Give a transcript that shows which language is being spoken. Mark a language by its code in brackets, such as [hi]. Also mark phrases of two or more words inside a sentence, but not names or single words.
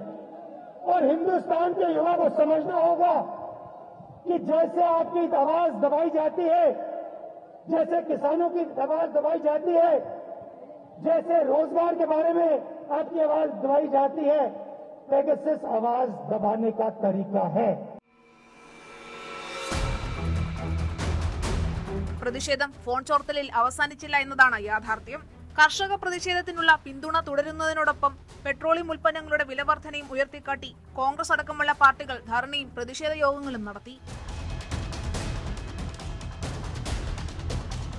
[hi] और हिंदुस्तान के युवा को समझना होगा कि जैसे आपकी आवाज दबाई जाती है, जैसे किसानों की आवाज दबाई जाती है, जैसे रोजगार के बारे में आपकी आवाज दबाई जाती है, पेगासस आवाज दबाने का तरीका है। [ml] പ്രതിഷേധം ഫോൺ ചോർത്തലിൽ അവസാനിച്ചില്ല എന്നതാണ് യാഥാർത്ഥ്യം. കർഷക പ്രതിഷേധത്തിനുള്ള പിന്തുണ തുടരുന്നതിനോടൊപ്പം പെട്രോളിയം ഉൽപ്പന്നങ്ങളുടെ വിലവർധനയും ഉയർത്തിക്കാട്ടി കോൺഗ്രസ് അടക്കമുള്ള പാർട്ടികൾ ധർണയും പ്രതിഷേധ യോഗങ്ങളും നടത്തി.